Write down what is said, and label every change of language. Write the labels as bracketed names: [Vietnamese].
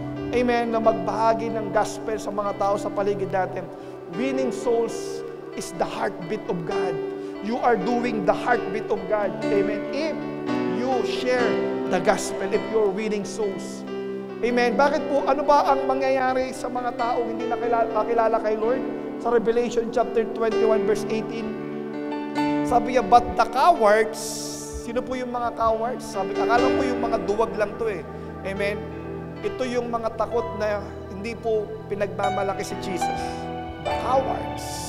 [Filipino] Amen, na magbahagi ng gospel sa mga tao sa paligid natin. [English] Winning souls is the heartbeat of God. You are doing the heartbeat of God. Amen. If you share the gospel, if you're winning souls. [Filipino] Amen. Bakit po? Ano ba ang mangyayari sa mga taong hindi nakilala kay Lord? Sa Revelation chapter 21 verse 18. Sabi niya, [English] but the cowards, [Filipino] sino po yung mga cowards? Sabi, akala ko yung mga duwag lang to eh. Amen. Ito yung mga takot na hindi po pinagmamalaki si Jesus. The cowards.